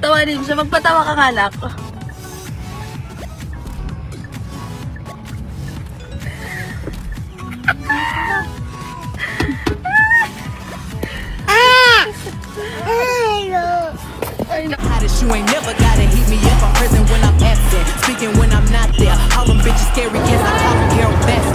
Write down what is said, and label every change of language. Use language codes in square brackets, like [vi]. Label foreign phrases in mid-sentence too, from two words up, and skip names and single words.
[tl] malalim siya. Magpatawa ka nga, anak. [en] You ain't never gotta heat me up. I'm present when I'm absent, speaking when I'm not there. All them bitches scary cats, I call them Carol Baskin.